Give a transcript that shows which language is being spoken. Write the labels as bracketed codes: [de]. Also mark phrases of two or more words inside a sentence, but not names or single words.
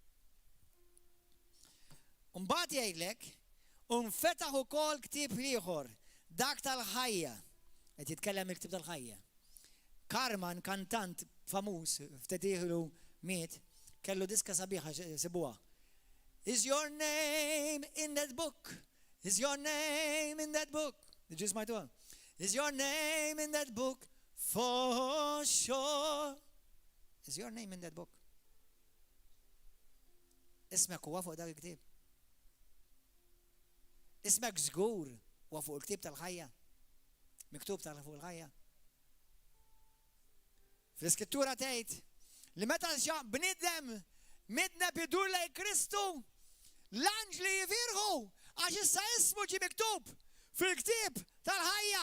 [mt] Mbagħad jgħidlek unfetaħ ukoll ktieb ieħor, dak tal-ħajja. Qed jitkellem il-ktieb tal-ħajja. Karman, kantant famuż, ftit ilu miet, kellu diska sabiħa sibuha. [en] Is your name in that book? Is your name in that book? Did you smajtuha? Is your name in that book? For sure. Is your name in that book? [mt] Ismek huwa fuq dak il-ktieb. Ismek żgur huwa fuq il-ktieb tal-ħajja. Miktub tal fuq il-ħajja. Fl-iskrittura tgħid li meta bniedem midneb idur lejn Kristu, l-anġli jifirħu għax issa ismu ġie miktub fil-ktieb tal-ħajja.